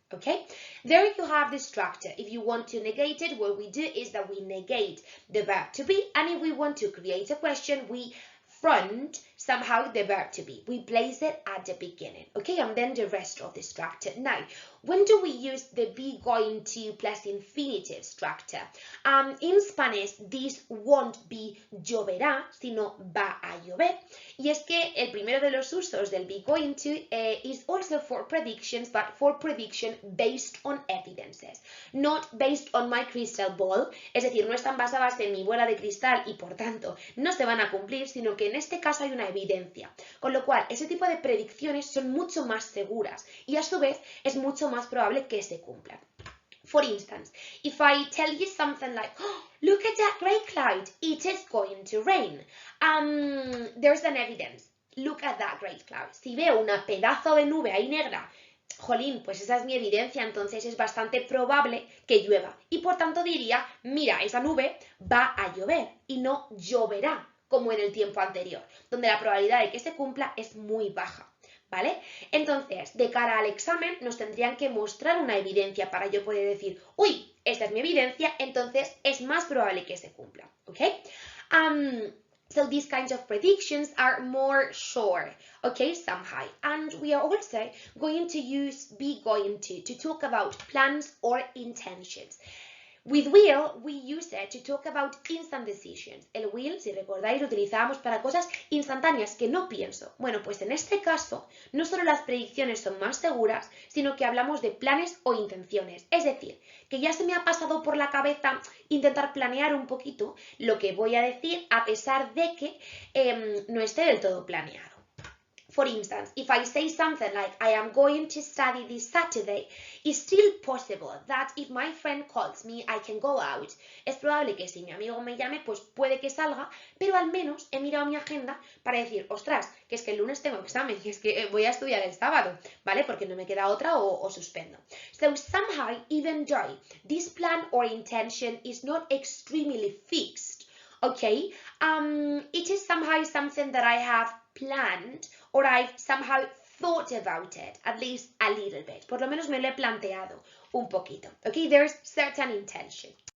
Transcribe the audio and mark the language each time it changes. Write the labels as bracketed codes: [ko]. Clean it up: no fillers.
[en] Okay? There you have the structure. If you want to negate it, what we do is that we negate the verb to be, and if we want to create a question, we front somehow the verb to be. We place it at the beginning, okay, and then the rest of the structure. Now, when do we use the be going to plus infinitive structure? In Spanish, this won't be lloverá, [es] sino va a llover. Y es que el primero de los usos del [en] be going to is also for predictions, but for prediction based on evidences, not based on my crystal ball. [es] Es decir, no están basadas en mi bola de cristal y por tanto no se van a cumplir, sino que en este caso hay una evidencia. Con lo cual, ese tipo de predicciones son mucho más seguras y a su vez es mucho más probable que se cumplan. [en] For instance, if I tell you something like, oh, look at that grey cloud, it is going to rain. There's an evidence. Look at that grey cloud. [es] Si veo una pedazo de nube ahí negra, jolín, pues esa es mi evidencia, entonces es bastante probable que llueva. Y por tanto diría, mira, esa nube va a llover y no lloverá, como en el tiempo anterior, donde la probabilidad de que se cumpla es muy baja. ¿Vale? Entonces, de cara al examen, nos tendrían que mostrar una evidencia para yo poder decir, uy, esta es mi evidencia, entonces es más probable que se cumpla. ¿Ok? [en] So these kinds of predictions are more sure, okay, somehow. And we are also going to use be going to talk about plans or intentions. With will, we use it to talk about instant decisions. [es] El will, si recordáis, lo utilizábamos para cosas instantáneas, que no pienso. Bueno, pues en este caso, no solo las predicciones son más seguras, sino que hablamos de planes o intenciones. Es decir, que ya se me ha pasado por la cabeza intentar planear un poquito lo que voy a decir, a pesar de que no esté del todo planeado. [en] For instance, if I say something like, I am going to study this Saturday, it's still possible that if my friend calls me, I can go out. [es] Es probable que si mi amigo me llame, pues puede que salga, pero al menos he mirado mi agenda para decir, ostras, que es que el lunes tengo examen, que es que voy a estudiar el sábado, ¿vale? Porque no me queda otra o suspendo. [en] So somehow, even though this plan or intention is not extremely fixed, okay, it is somehow something that I have planned or I've somehow thought about it, at least a little bit. [es] Por lo menos me lo he planteado un poquito. [en] Okay, there's certain intention.